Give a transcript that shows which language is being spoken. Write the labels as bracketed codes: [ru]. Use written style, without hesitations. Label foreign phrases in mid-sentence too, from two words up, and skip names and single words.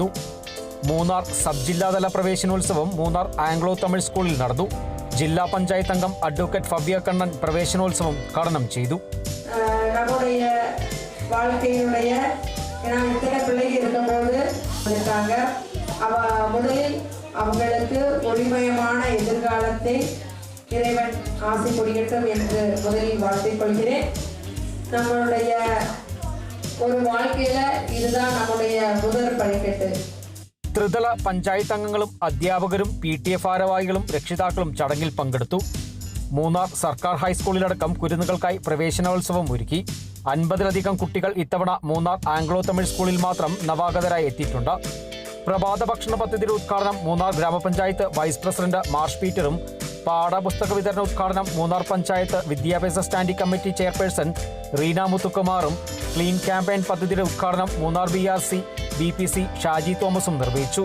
[ml] മൂന്നാർ സബ് ജില്ലാതല പ്രവേശനോത്സവം മൂന്നാർ ആംഗ്ലോ തമിഴ് സ്കൂളിൽ നടന്നു. ജില്ലാ പഞ്ചായത്ത് അംഗം അഡ്വക്കേറ്റ് ഭവ്യ കണ്ണൻ പ്രവേശനോത്സവം ഉദ്ഘാടനം ചെയ്തു. [ta] இறைவன் ஆசை கொடியட்டும் என்று முதலில் வாழ்த்திக் கொள்கிறேன். நம்மளுடைய ஒரு வாழ்க்கையில இதுதான் நம்முடைய முதல் படிக்கட்டு. [ml] ത്രിതല പഞ്ചായത്ത് അംഗങ്ങളും അധ്യാപകരും PTA ഭാരവാഹികളും രക്ഷിതാക്കളും ചടങ്ങിൽ പങ്കെടുത്തു. മൂന്നാർ സർക്കാർ ഹൈസ്കൂളിലടക്കം കുരുന്നുകൾക്കായി പ്രവേശനോത്സവം ഒരുക്കി. 50-ലധികം കുട്ടികൾ ഇത്തവണ മൂന്നാർ ആംഗ്ലോ തമിഴ് സ്കൂളിൽ മാത്രം നവാഗതരായി എത്തിയിട്ടുണ്ട്. പ്രഭാത ഭക്ഷണ പദ്ധതിയുടെ ഉദ്ഘാടനം മൂന്നാർ ഗ്രാമപഞ്ചായത്ത് വൈസ് പ്രസിഡന്റ് മാർഷ് പീറ്ററും പാഠപുസ്തക വിതരണ ഉദ്ഘാടനം മൂന്നാർ പഞ്ചായത്ത് വിദ്യാഭ്യാസ സ്റ്റാൻഡിംഗ് കമ്മിറ്റി ചെയർപേഴ്സൺ റീന മുത്തുകുമാറും ക്ലീൻ ക്യാമ്പയിൻ പദ്ധതിയുടെ ഉദ്ഘാടനം മൂന്നാർ BR CBPC ഷാജി തോമസും നിർവഹിച്ചു.